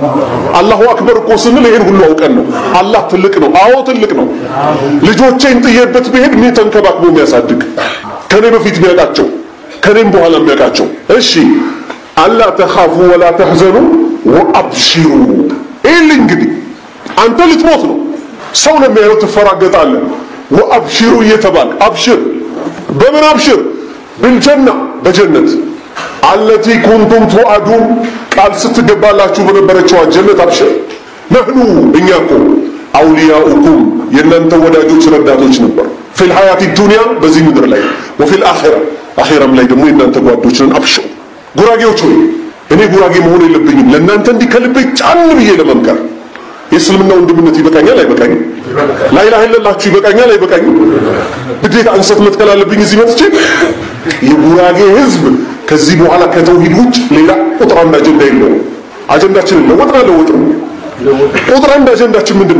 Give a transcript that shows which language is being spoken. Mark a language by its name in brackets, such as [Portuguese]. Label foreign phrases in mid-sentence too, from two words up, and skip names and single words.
[Arabic] الله أكبر [Amharic] እኮ ስንል ይሄን ሁሉ አውቀን ነው። አላህ ትልቅ ነው። አዎ ትልቅ ነው። ልጆቼን ጥዬበት ብሄድ ምን ተንከባክቦ የሚያሳድግ ከኔ በፊት የሚያውቃቸው ከኔም በኋላ የሚያውቃቸው። እሺ [Arabic] ألا تخافوا ولا تحزنوا وأبشروا [Amharic] ይል እንግዲህ አንተ ልትሞት ነው። ሰው ለሚያየው ትፈራገጣለህ። ወአብሽሩ እየተባለ አብሽር በምን አብሽር? بالجنة በጀነት [Arabic] التي كنتم توعدون [Amharic] ቃል ስትገባላችሁ በነበረችው ጀነት አብሽር። ነህኑ እኛ እኮ አውሊያኡኩም የእናንተ ወዳጆች ረዳቶች ነበር። [Arabic] في الحياة الدنيا [Amharic] በዚህ ምድር ላይ [Arabic] وفي الآخرة [Amharic] አኺራም ላይ ደግሞ የእናንተ ጓዶች ነን። አብሽሩ ጉራጌዎች ሆይ እኔ ጉራጌ መሆን የለብኝም ለእናንተ እንዲህ ከልቤ ጫን ብዬ ለመምከር። የእስልምና ወንድምነት ይበቃኛል አይበቃኝም? [Arabic] لا إله إلا الله [Amharic] ይበቃኛል አይበቃኝም? ግዴታ እንሰት መትከል አለብኝ እዚህ መጥቼ? የጉራጌ ህዝብ ከዚህ በኋላ ከተውሂድ ውጭ ሌላ ቁጥር አንድ አጀንዳ የለውም። አጀንዳችንን ለወጥን ቁጥር አንድ አጀንዳችን ምንድነው?